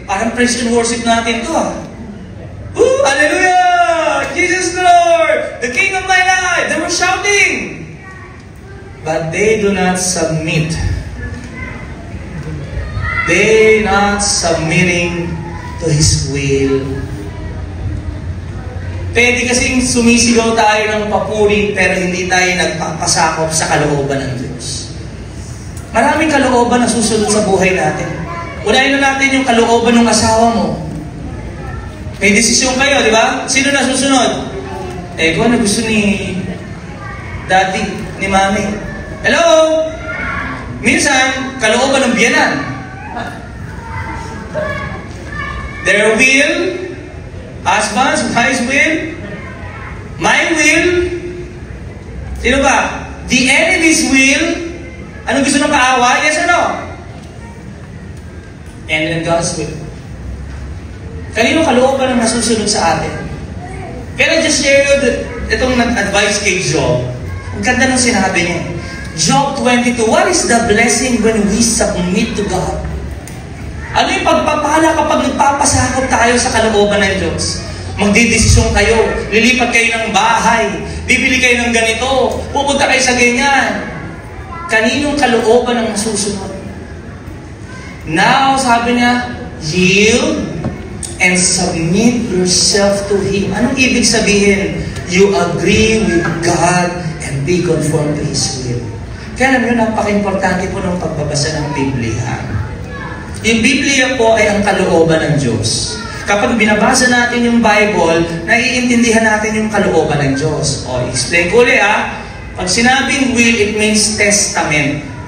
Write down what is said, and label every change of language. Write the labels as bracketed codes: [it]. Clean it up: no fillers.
[tl] Parang praise and worship natin ito hallelujah! [en] Jesus Lord, the King of my life. They were shouting. But they do not submit. They not submitting to His will. [tl] Pwede kasing sumisigaw tayo ng papuri pero hindi tayo nagpapasakop sa kalooban ng Diyos. Maraming kalooban na susunod sa buhay natin. Unahin na natin yung kalooban ng asawa mo. May desisyon kayo, di ba? Sino na susunod? Kung ano gusto ni daddy, ni mami. Hello? Minsan, kalooban ng biyanan? [en] Their will, husbands, wives' will, my will, [tl] sino ba? [en] The enemy's will, [tl] anong gusto ng kaaway? [en] Yes or no? And then God's will. [tl] Kanino kalooban ang nasusunod sa atin? [en] Can I just share you [tl] itong advice kay Job? Ang ganda ng sinabi niya. [en] Job 22, what is the blessing when we submit to God? [tl] Ano yung pagpapala kapag nagpapasakop tayo sa kalooban ng Diyos? Magdidesisyon kayo, lilipat kayo ng bahay, bibili kayo ng ganito, pupunta kayo sa ganyan. Kaninong kalooban ang nasusunod? [en] Now, [tl] sabi niya, [en] yield and submit yourself to Him. [tl] Anong ibig sabihin? [en] You agree with God and be conformed to His will. [tl] Kaya alam nyo, napaka-importante po ng pagbabasa ng Biblia. Yung Biblia po ay ang kalooban ng Diyos. Kapag binabasa natin yung Bible, naiintindihan natin yung kalooban ng Diyos. O, explain ko ulit ha. Pag sinabing will, [en] it means testament.